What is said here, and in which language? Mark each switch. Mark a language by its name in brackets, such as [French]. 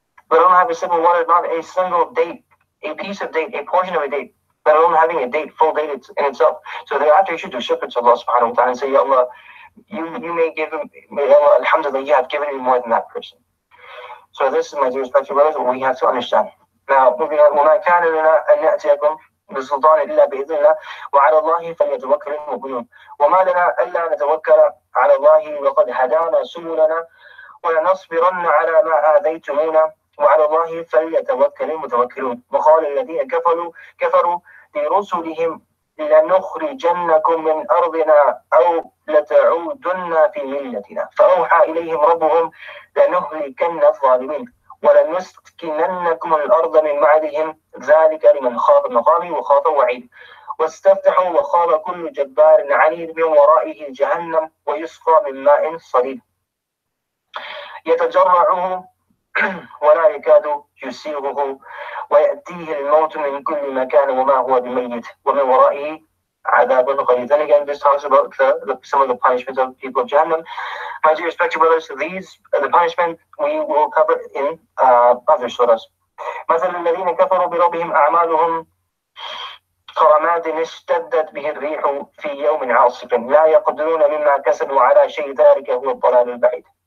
[English] Let alone have a sip of water, not a single date, a piece of date, a portion of a date, let alone having a date, full date in itself. So thereafter, you should do shukr to Allah subhanahu wa ta'ala and say, Ya Allah, you may give him, may Allah, alhamdulillah, you have given me more than that person. So this is, my dear respected brothers, what we have to understand. Now, moving on, [Arabic] وَمَا كَانَ لَنَا أَن نَأْتِيَكُمْ بِسُلْطَانٍ إِلَّا بِإِذْنِ اللَّهِ وَعَلَى اللَّهِ فَلْيَتَوَكَّلِ الْمُؤْمِنُونَ وَمَا لَنَا أَلَّا نَتَوَكَّلَ عَلَى اللَّهِ وَقَدْ هَدَانَا سُبُلَنَا وَلَنَصْبِرَنَّ عَلَى مَا آذَيْتُمُونَا وعلى الله فليتوكل المتوكلون وقال الذين كفروا لرسلهم لنخرجنكم من أرضنا أو لتعودن في ملتنا فأوحى إليهم ربهم لنهلكن الظالمين ولنسكننكم الأرض من بعدهم ذلك لمن خاف مقامي وخاف وعيد واستفتحوا وخاب كل جبار عنيد من ورائه جهنم ويسقى من ماء صديد يتجرعه ولا يكاد يسيغه ويأتيه الموت من كل مكان وما هو بميت ومن ورائه عذاب غليظ. [English] Then again, this talks about some of the punishments of people of Jahannam. My dear respected brothers, the punishment we will cover in other surahs. [Arabic] مثل الذين كفروا بربهم أعمالهم كرماد اشتدت به الريح في يوم عاصف لا يقدرون مما كسبوا على شيء ذلك هو الضلال البعيد.